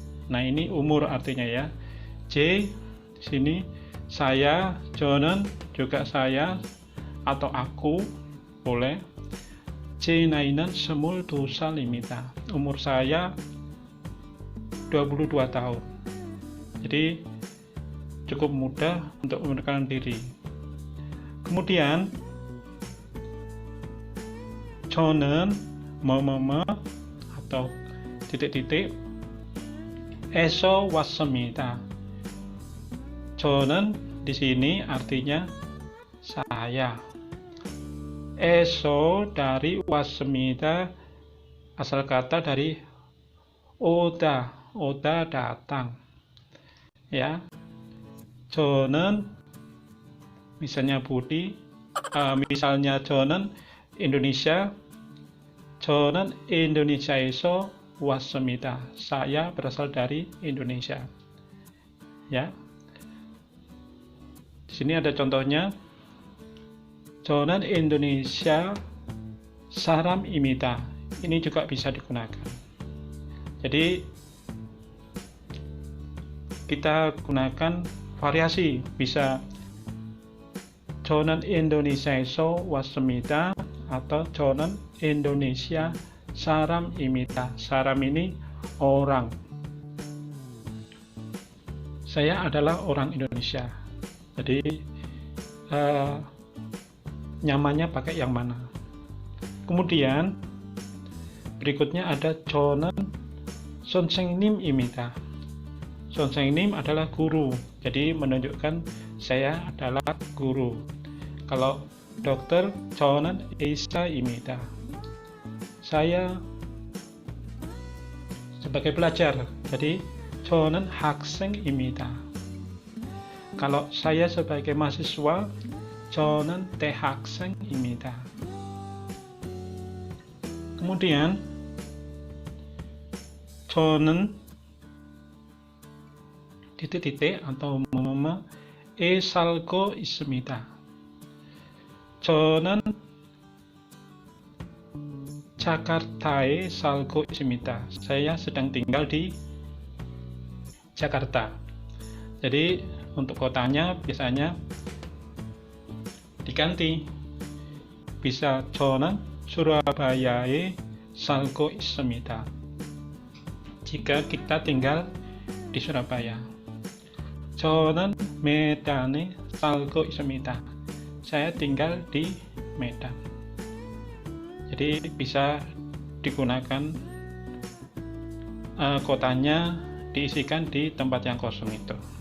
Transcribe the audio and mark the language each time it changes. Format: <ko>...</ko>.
<id>Nah, ini umur artinya, ya. J di sini saya, 저는 juga saya atau aku boleh.</id> <ko>제 나이는 22살입니다.</ko> <id>Umur saya 22 tahun. Jadi cukup mudah untuk memperkenalkan diri. Kemudian 저는 뭐뭐뭐 atau titik-titik</id> <ko>에서 왔습니다.</ko> <id>저는 di sini artinya saya. 에서 dari 왔습니다, asal kata dari oda datang. Ya, 저는 misalnya Budi, misalnya 저는 Indonesia,</id> <ko>저는 Indonesia에서 왔습니다.</ko> <id>Saya berasal dari Indonesia. Ya. Di sini ada contohnya.</id> <ko>저는 Indonesia 사람입니다.</ko> <id>Ini juga bisa digunakan. Jadi kita gunakan variasi, bisa</id> <ko>저는 인도네시아에서 왔습니다</ko> <id>atau</id> <ko>저는 Indonesia 사람입니다.</ko> <id>사람 ini orang. Saya adalah orang Indonesia. Jadi nyamannya pakai yang mana. Kemudian berikutnya ada</id> <ko>저는 선생님입니다.</ko> <id>선생님 adalah guru. Jadi menunjukkan saya adalah guru. Kalau dokter,</id> <ko>저는 의사입니다.</ko> <id>Saya sebagai pelajar.</id> <ko>Jadi 저는 학생입니다.</ko> <id>Kalau saya sebagai mahasiswa,</id> <ko>저는 대학생입니다.</ko> <id>Kemudian 저는 titik-titik atau</id> <ko>살고 있습니다. 저는 자카르타에 살고 있습니다.</ko> <id>Saya sedang tinggal di Jakarta. Jadi untuk kotanya biasanya diganti.</id> <ko>Bisa 저는 Surabaya에 살고 있습니다.</ko> <id>Jika kita tinggal di Surabaya.</id> <ko>저는 Medan에 살고 있습니다.</ko> <id>Saya tinggal di Medan. Jadi bisa digunakan kotanya diisikan di tempat yang kosong itu.</id>